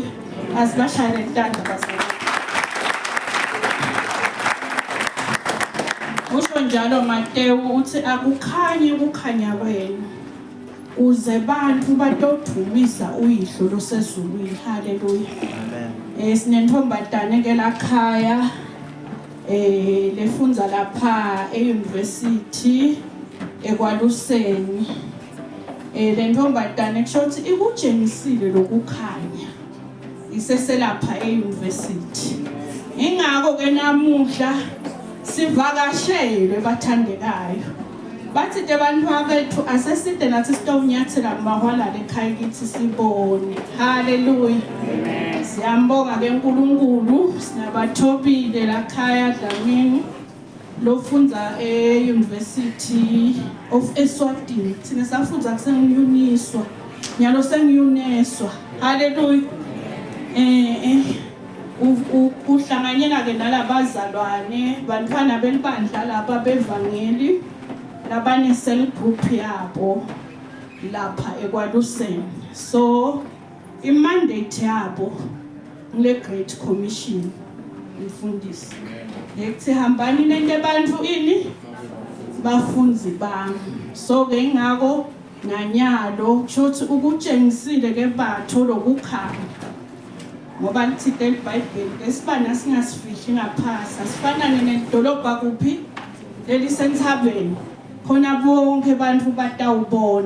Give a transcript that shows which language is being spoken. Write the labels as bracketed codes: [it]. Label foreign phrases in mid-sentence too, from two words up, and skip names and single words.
[ss] Asibashayele intanda basana. Usho njalo Matewu uthi akukhanyi kukhanya kwenu uze bantu batodumisa uyihlo losezulwini. Haleluya. Amen. Sinentombazane ke lakhaya lefunza lapha euniversity eKwaLuseni. Le ntombazane kusho ukuthi ikutshengisile lokukhanya iseselapha euniversity. Ingakho ke namuhla sivakashele bathandekayo bathi abantu abethu aseside nathi sitawunyathela mahwala lekhaya kithi sibone. Haleluya. Siyambonga ke uNkulunkulu sinabathobile lakhaya Dlamini lofunza eUniversity of Eswatini. Thina safunza kusengiyuniswa nyalo sengiyuneswa. Haleluya. uhlanganyela ke nalabazalwane bantwana belibandla lapha bevangeli labane cell group yabo lapha eKwaLuseni. So imandate yabo le Great Commission imfundisi ekuthi hambani nende abantu ini bafunzi bami. So ke ngako nganyalo shothi ukutshengisile ke batho lokukhanya ngoba lithi leBhayibheli esibana singasifihli ngaphasa sifanane nedolobha kuphi lelisenthabeni khona bonke abantu batawubona.